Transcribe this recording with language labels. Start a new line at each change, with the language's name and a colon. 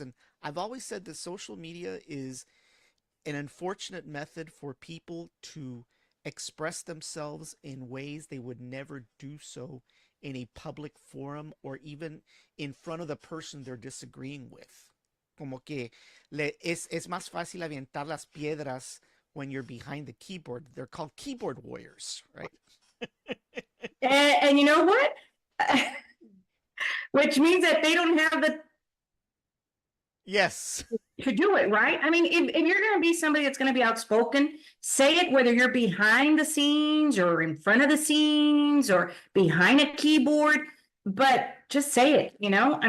English: And I've always said that social media is an unfortunate method for people to express themselves in ways they would never do so in a public forum or even in front of the person they're disagreeing with.
Spanish: Como que es más fácil aventar las piedras
English: when you're behind the keyboard. They're called keyboard warriors, right? And you know what? Which means that they don't have the Yes. to do it, right? I mean, if you're gonna be somebody that's gonna be outspoken, say it whether you're behind the scenes or in front of the scenes or behind a keyboard, but just say it, you know?